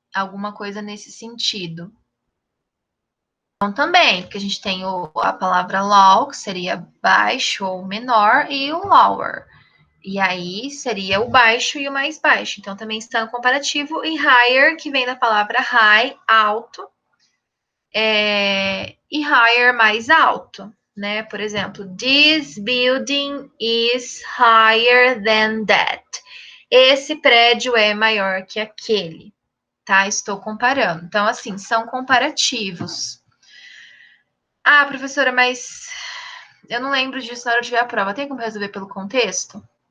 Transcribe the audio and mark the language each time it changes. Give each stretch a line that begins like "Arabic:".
Portuguese: Alguma coisa nesse sentido. Então, também, porque a gente tem a palavra low, que seria baixo ou menor, e o lower. E aí seria o baixo e o mais baixo. Então, também está no comparativo. E higher, que vem da palavra high, alto. E higher, mais alto, né?
English: Por exemplo, this building is higher than that.
Portuguese: Esse prédio é maior que aquele, tá? Estou comparando. Então, assim, são comparativos. Ah, professora, mas eu não lembro disso na hora de ver a prova. Tem como resolver pelo contexto?